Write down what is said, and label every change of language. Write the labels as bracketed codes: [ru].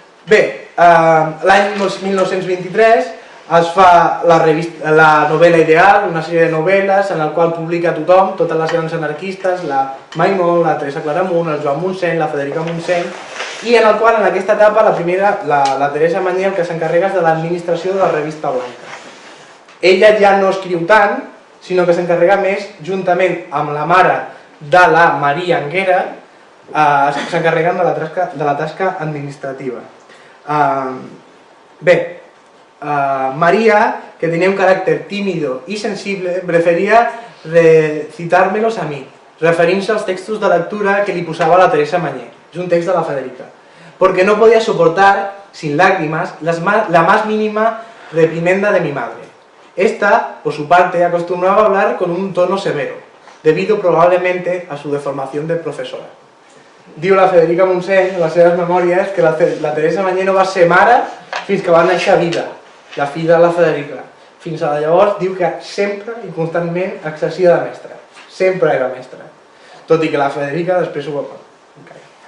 [ca] Bé, l'any 1923 es fa la novel·la Ideal, una sèrie de novel·les en la qual publica tothom, totes les grans anarquistes, la Maimón, la Teresa Claramunt, el Joan Montseny, la Federica Montseny, i en el qual en aquesta etapa la Teresa Mañé el que s'encarrega és de l'administració de la revista Blanca. Ella ja no escriu tant, sinó que s'encarrega més, juntament amb la mare de la Maria Anguera, s'encarreguen de la tasca administrativa. [es] Bé, María, que tenía un carácter tímido y sensible, prefería recitármelos a mí, [ca] referint-se als textos de lectura que li posava la Teresa Mañé, és un text de la Federica, [es] porque no podía soportar, sin lágrimas, la más mínima reprimenda de mi madre. Esta, por su parte, acostumbraba a hablar con un tono severo, debido probablemente a su deformación de profesora. [ca] Diu la Federica Montseny, en les seves memòries, que la Teresa Mañé no va ser mare fins que va néixer Vida, la filla de la Federica. Fins a llavors diu que sempre i constantment exercia de mestra. Sempre era mestra. Tot i que la Federica després ho va pagar.